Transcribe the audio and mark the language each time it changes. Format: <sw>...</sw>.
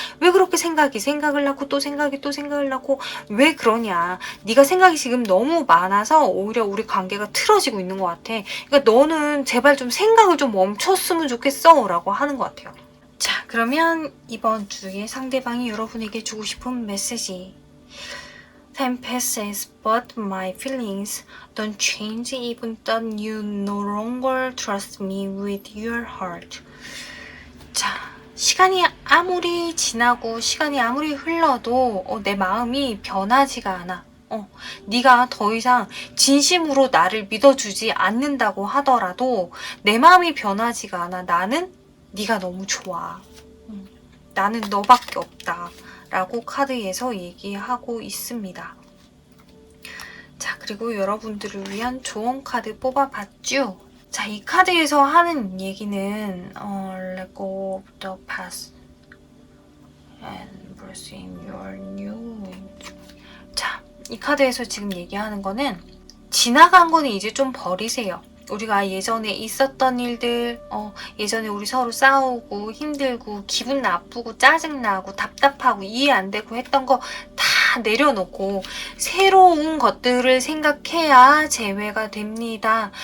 <ko>왜 그렇게 생각을 낳고 또 생각을 낳고 왜 그러냐. 네가 생각이 지금 너무 많아서 오히려 우리 관계가 틀어지고 있는 것 같아. 그러니까 너는 제발 좀 생각을 좀 멈췄으면 좋겠어 라고 하는 것 같아요. 자, 그러면 이번 주에 상대방이 여러분에게 주고 싶은 메시지.</ko> <en>Time passes, but my feelings don't change even though you no longer trust me with your heart.</en> <ko>자, 시간이 아무리 지나고 시간이 아무리 흘러도 내 마음이 변하지가 않아. 네가 더 이상 진심으로 나를 믿어주지 않는다고 하더라도 내 마음이 변하지가 않아. 나는 네가 너무 좋아. 나는 너밖에 없다. 라고 카드에서 얘기하고 있습니다. 자, 그리고 여러분들을 위한 조언 카드 뽑아봤죠? 자, 이 카드에서 하는 얘기는</ko> <en>Let go of the past and embrace your new way.</en> <ko>자, 이 카드에서 지금 얘기하는 거는 지나간 거는 이제 좀 버리세요. 우리가 예전에 있었던 일들, 예전에 우리 서로 싸우고 힘들고 기분 나쁘고 짜증나고 답답하고 이해 안 되고 했던 거 다 내려놓고 새로운 것들을 생각해야 재회가 됩니다.</ko>